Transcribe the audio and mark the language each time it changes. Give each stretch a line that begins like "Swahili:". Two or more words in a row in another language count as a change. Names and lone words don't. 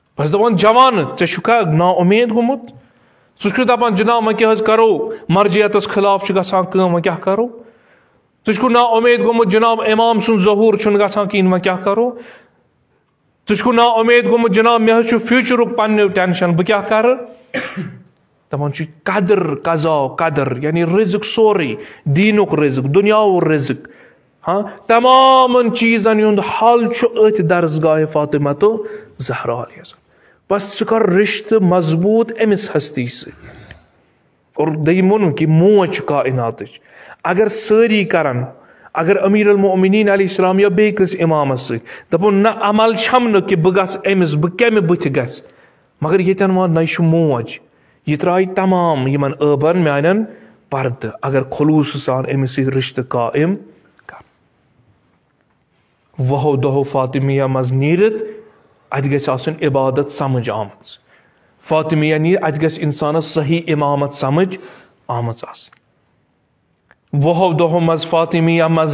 Kashmiri: بس دپان جوان ژےٚ چھُکھا نا اُمید گوٚمُت ژٕ چھُکھ دپان جناب وۄنۍ کیٛاہ حظ کرو مرجعیتس خلاف چھِ گژھان کٲم وۄنۍ کیٛاہ کرو ژٕ چھُکھ نا اُمید گوٚمُت جناب امام سُنٛد ظہوٗر چھُنہٕ گژھان کِہیٖنۍ وۄنۍ کیٛاہ کرو ژٕ چھُکھ نا اُمید گوٚمُت جناب مےٚ حظ چھُ فیوٗچرُک پننہِ ٹینشن بہٕ کیٛاہ کرٕ دپان چھُ قدر قضا قدر یعنی رزق سورُے دیٖنُک رزق دُنیاہُک رزق ہاں تمامن چیٖزن ہُنٛد حل چھُ أتھۍ درسگاہِ فاطمہ زہرا علیہ السلام بس ژٕ کر رشتہٕ مضبوٗط أمِس ہستی سۭتۍ اور دوٚیِم ووٚنُن کہِ موج چھِ کائناتٕچ اگر سٲری کرن اگر امیر المؤمنین علیہ السلام یا بیٚیہِ کٲنٛسہِ امامس سۭتۍ دپُن نہ عمل چھم نہٕ کہِ بہٕ گژھٕ أمِس بہٕ کمہِ بٕتھِ گژھِ مگر ییٚتٮ۪ن وۄنۍ نہ یہِ چھُ موج یہ ترٛایہِ تمام یِمن ٲبن میانٮ۪ن پردٕ اگر خلوٗصہٕ سان أمِس سۭتۍ رشتہٕ قائم کر وُہو دۄہو فاطمیہ منٛز نیٖرِتھ اتہِ گژھِ آسٕنۍ عبادت سمجھ آمٕژ فاطمیہ نیٖرِتھ اتہِ گژھِ انسانس صحیح امامت سمجھ آمٕژ آسٕنۍ وُہو دۄہو منٛز فاطمیہ منٛز